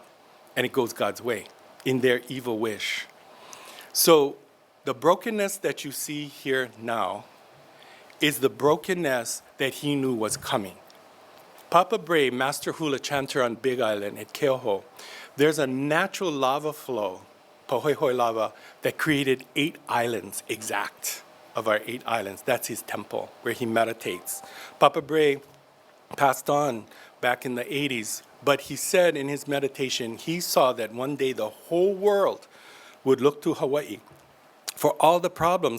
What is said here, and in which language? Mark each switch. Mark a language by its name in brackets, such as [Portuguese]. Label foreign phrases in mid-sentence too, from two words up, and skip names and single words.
[English] And it goes God's way in their evil wish. So the brokenness that you see here now is the brokenness that he knew was coming. Papa Bray, master hula chanter on Big Island at Keoho, there's a natural lava flow, pahoihoi lava, that created 8 islands exact of our 8 islands. That's his temple where he meditates. Papa Bray passed on back in the 80s. But he said in his meditation, he saw that one day the whole world would look to Hawaii for all the problems.